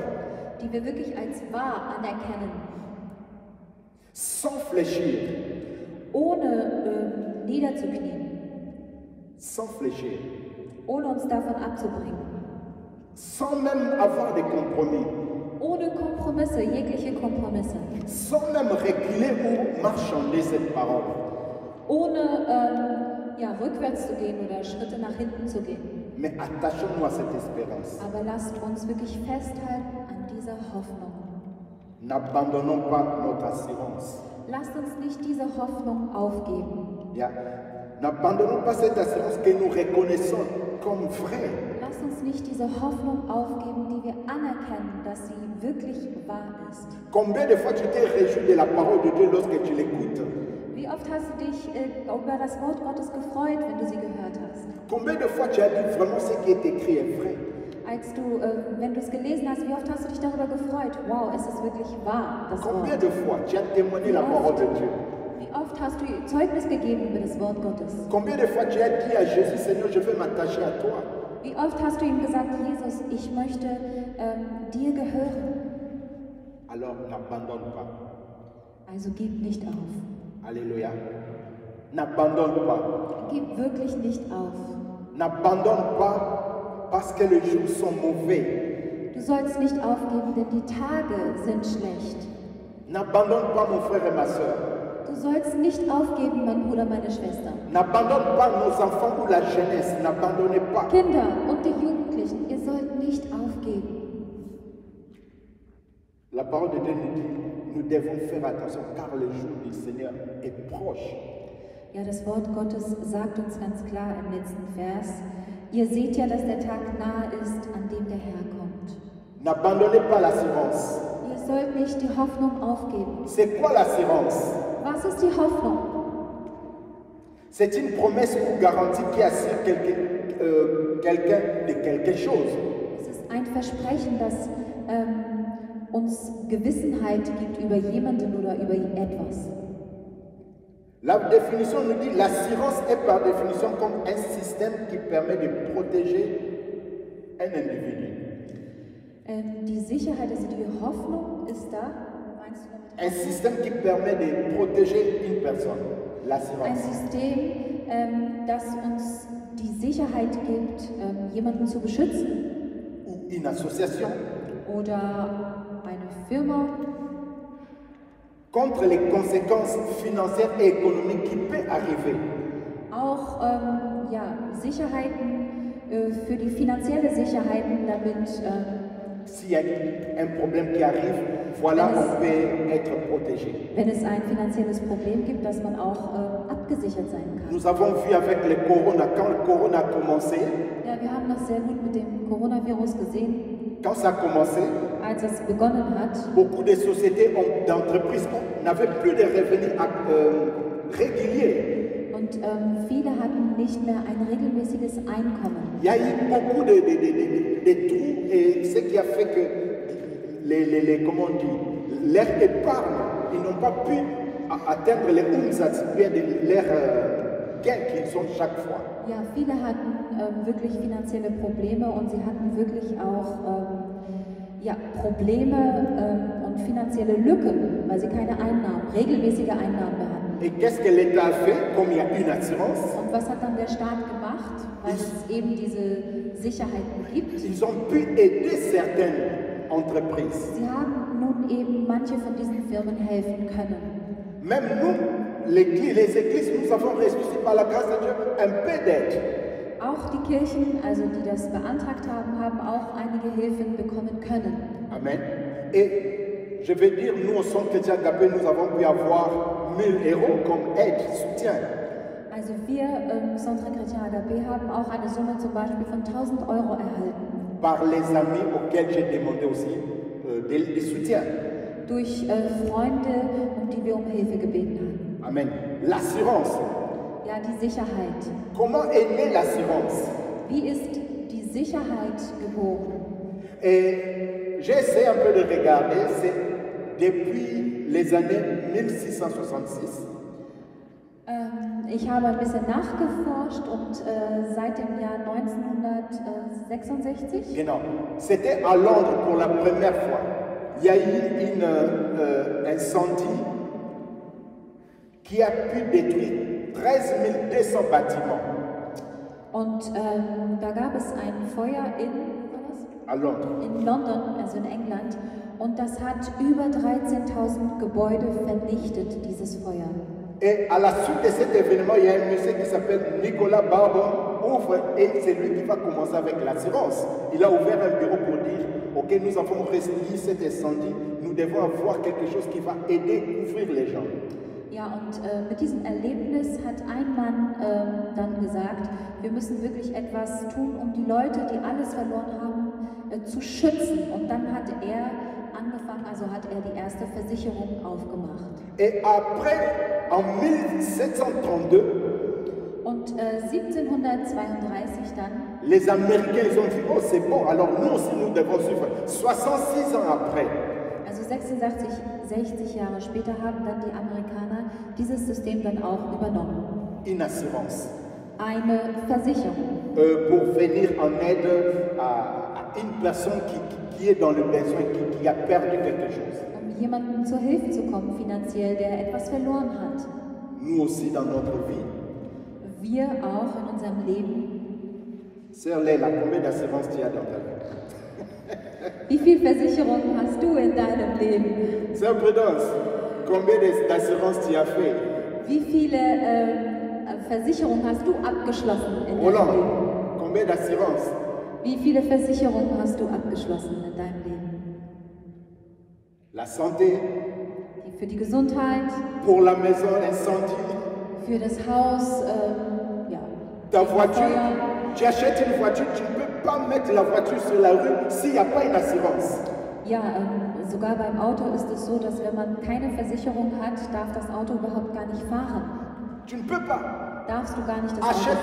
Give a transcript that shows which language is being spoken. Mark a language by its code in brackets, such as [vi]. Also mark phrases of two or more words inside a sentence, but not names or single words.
[de] Die wir wirklich als wahr anerkennen. [fr] Sans fléchir. [de] Ohne niederzuknien. [fr] Sans fléchir. [de] Ohne uns davon abzubringen. [fr] Sans même avoir de compromis. [de] Ohne Kompromisse, jegliche Kompromisse. [fr] Sans même reculer ou marchander cette parole. [de] Ohne rückwärts zu gehen oder Schritte nach hinten zu gehen. [fr] Mais attachons-nous à cette espérance. [de] Aber lasst uns wirklich festhalten an dieser Hoffnung. [fr] N'abandonnons pas notre assurance. [de] Lasst uns nicht diese Hoffnung aufgeben. Yeah. [fr] N'abandonnons pas cette assurance que nous reconnaissons comme vraie. [de] Lasst uns nicht diese Hoffnung aufgeben, die wir anerkennen, dass sie wirklich wahr ist. [fr] Combien de fois tu t'es réjoui de la parole de Dieu lorsque tu l'écoutes? [de] Wie oft hast du dich über das Wort Gottes gefreut, wenn du sie gehört hast? [fr] Combien de fois tu as dit vraiment ce qui est écrit est vrai? [de] Als du, wenn du es gelesen hast, wie oft hast du dich darüber gefreut? Wow, es ist wirklich wahr, das [fr] Combien [de] Wort. [fr] de fois tu as témoigné la parole de Dieu? [de] Wie oft hast du Zeugnis gegeben über das Wort Gottes? [fr] Combien de fois tu as dit à Jésus, Seigneur, je veux m'attacher à toi? [de] Wie oft hast du ihm gesagt, Jesus, ich möchte dir gehören? [fr] Alors n'abandonne pas. [de] Also gib nicht auf. [fr] Alléluia. N'abandonne pas. [de] Gib wirklich nicht auf. [fr] N'abandonne pas parce que les jours sont mauvais. [de] Du sollst nicht aufgeben, denn die Tage sind schlecht. [fr] N'abandonne pas mon frère et ma soeur. [de] Du sollst nicht aufgeben, mein Bruder, meine Schwester. [fr] N'abandonne pas nos enfants ou la jeunesse. N'abandonnez pas. [de] Kinder und die Jugendlichen, ihr sollt nicht aufgeben. [fr] La parole de Dieu nous dit, nous devons faire attention car le jour du Seigneur est proche. [de] Ja, das Wort Gottes sagt uns ganz klar im letzten Vers, ihr seht ja, dass der Tag nahe ist, an dem der Herr kommt. [fr] N'abandonnez pas l'assurance. [de] Ihr sollt nicht die Hoffnung aufgeben. [fr] C'est quoi l'assurance? [de] Was ist die Hoffnung? [fr] C'est une promesse ou garantie qui assure quelqu'un de quelque chose. [de] Es ist ein Versprechen, das uns Gewissenheit gibt über jemanden oder über etwas. [fr] La définition nous dit l'assurance est par définition comme un système qui permet de protéger un individu. [de] Die Sicherheit, also die Hoffnung ist da. Meinst du damit? [fr] Un système qui permet de protéger une personne. [de] Ein [fr] L'assurance. [de] System, das uns die Sicherheit gibt, jemanden zu beschützen. [fr] Ou une association [de] Oder eine Firma [fr] contre les conséquences financières et économiques qui peuvent arriver. [de] auch Sicherheiten für die finanzielle Sicherheiten, damit [fr] S'il y a un problème qui arrive, voilà, on peut être protégé. [de] wenn es ein finanzielles Problem gibt, dass man auch abgesichert sein kann. [fr] Nous avons vu avec le corona, quand le corona a commencé, [de] Ja, wir haben das sehr gut mit dem Coronavirus gesehen, [fr] quand ça a commencé, [de] als es begonnen hat. [fr] beaucoup de sociétés, d'entreprises n'avaient plus de revenus réguliers. [de] Und viele hatten nicht mehr ein regelmäßiges Einkommen. [fr] Il y a eu beaucoup de trous et ce qui a fait que comment on dit, leur épargne, ils n'ont pas pu atteindre les umsatz, leur gain qu'ils ont chaque fois. [de] Ja, viele hatten wirklich finanzielle Probleme und sie hatten wirklich auch ja, Probleme und finanzielle Lücken, weil sie keine Einnahmen, regelmäßige Einnahmen mehr hatten. [fr] Et qu'est-ce que l'État a fait, comme il y a une assurance? [de] Und was hat dann der Staat gemacht, weil es eben diese Sicherheiten gibt? [fr] Ils ont pu aider certaines entreprises. [de] Sie haben nun eben manche von diesen Firmen helfen können. [fr] Même nous, les églises, nous avons reçu par la grâce de Dieu un peu d'aide. [de] Auch die Kirchen, also die das beantragt haben, haben auch einige Hilfen bekommen können. Amen. [fr] Et je vais dire, nous au Centre Chrétien Agapé, nous avons pu avoir 1000 € comme aide, soutien. [de] Also wir im Centre Chrétien Agapé haben auch eine Summe zum Beispiel von 1.000 € erhalten. [fr] Par les amis auxquels j'ai demandé aussi des soutiens. [de] Durch Freunde, um die wir um Hilfe gebeten haben. [fr] Amen. L'assurance. [de] Ja, die Sicherheit. [fr] Comment est née l'assurance? [de] Wie ist die Sicherheit geboren? [fr] Et j'ai essayé un peu de regarder, c'est depuis les années 1666. [de] Ich habe ein bisschen nachgeforscht und seit dem Jahr 1966. Genau. [fr] C'était à Londres pour la première fois. Il y a eu un incendie qui a pu détruire 13 200 bâtiments. [de] Und da gab es ein Feuer [fr] à Londres. [de] In London, also in England, und das hat über 13.000 Gebäude vernichtet, dieses Feuer. [fr] Et à la suite de cet événement, il y a un monsieur qui s'appelle Nicolas Barbon, ouvre, et c'est lui qui va commencer avec l'assurance. Il a ouvert un bureau pour dire, ok, nous avons reçu cet incendie, nous devons avoir quelque chose qui va aider à couvrir les gens. [de] Ja, und mit diesem Erlebnis hat ein Mann dann gesagt, wir müssen wirklich etwas tun, um die Leute, die alles verloren haben, zu schützen. Und dann hat er angefangen, also hat er die erste Versicherung aufgemacht. [fr] Et après, en 1732, [de] und 1732 dann, [fr] les Américains ils ont dit, oh c'est bon, alors nous aussi nous devons suivre. 66 ans après, [de] also 60 Jahre später haben dann die Amerikaner dieses System dann auch übernommen. [fr] Une assurance. [de] Eine Versicherung. [fr] Pour venir en aide à une personne qui est dans le besoin, qui a perdu quelque chose. [de] Um jemandem zur Hilfe zu kommen finanziell, der etwas verloren hat. [fr] Nous aussi dans notre vie. [de] Wir auch in unserem Leben. [fr] Sœur Leila, combien d'assurance tu as dans ta vie? [de] Wie viel Versicherung hast du in deinem Leben? [fr] Sœur Prudence, combien d'assurance tu as fait? [de] Wie viele Versicherungen hast du abgeschlossen in deinem Roland, Leben? [fr] combien d'assurance? [de] Wie viele Versicherungen hast du abgeschlossen in deinem Leben? [fr] La santé. [de] Für die Gesundheit. [fr] Pour la maison, l'incendie. [de] Für das Haus, ja. [fr] Ta voiture. Tu achètes une voiture, tu ne peux pas mettre la voiture sur la rue s'il n'y a pas une assurance. [de] Ja, sogar beim Auto ist es so, dass wenn man keine Versicherung hat, darf das Auto überhaupt gar nicht fahren. [fr] Tu ne peux pas. [de] Darfst du gar nicht das [fr] Achète